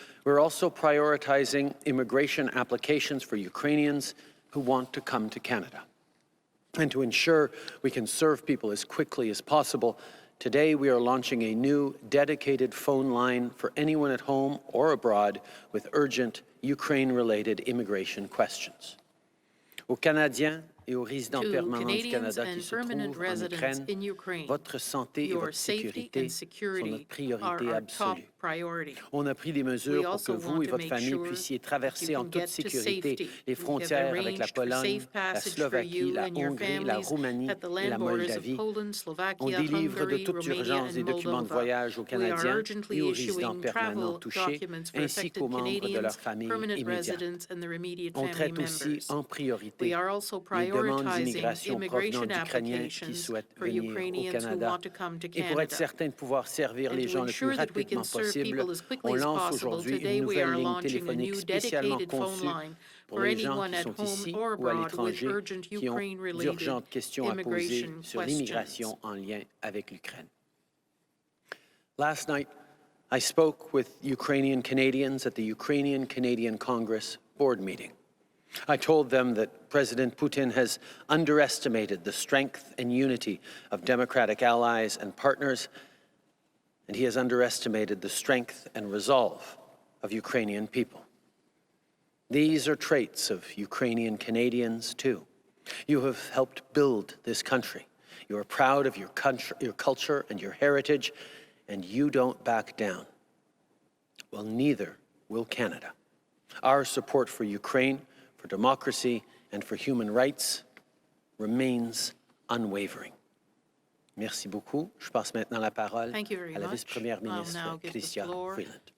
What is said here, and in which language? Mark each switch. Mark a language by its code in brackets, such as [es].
[en] We're also prioritizing immigration applications for Ukrainians who want to come to Canada. And to ensure we can serve people as quickly as possible, today we are launching a new dedicated phone line for anyone at home or abroad with urgent Ukraine-related immigration questions. [fr] Aux Canadiens et aux résidents permanents du Canada qui se trouvent en Ukraine, votre santé et votre sécurité sont notre priorité absolue. On a pris des mesures pour que vous et votre famille puissiez traverser en toute sécurité les frontières avec la Pologne, la Slovaquie, la Hongrie, la Roumanie et la Moldavie. On délivre de toute urgence des documents de voyage aux Canadiens et aux résidents permanents touchés, ainsi qu'aux membres de leur famille immédiate. On traite aussi en priorité les demandes d'immigration provenant d'Ukrainiens qui souhaitent venir au Canada. Et pour être certain de pouvoir servir les gens le plus rapidement possible, on lance aujourd'hui une nouvelle ligne téléphonique spécialement conçue pour les gens qui sont ici ou à l'étranger qui ont d'urgentes questions à poser sur l'immigration en lien avec l'Ukraine. [en] Last night, I spoke with Ukrainian Canadians at the Ukrainian Canadian Congress board meeting. I told them that President Putin has underestimated the strength and unity of democratic allies and partners, and he has underestimated the strength and resolve of Ukrainian people. These are traits of Ukrainian Canadians, too. You have helped build this country. You are proud of your culture and your heritage, and you don't back down. Well, neither will Canada. Our support for Ukraine, for democracy, and for human rights remains unwavering. [fr] Merci beaucoup. Je passe maintenant la parole à la vice-première ministre Chrystia Freeland.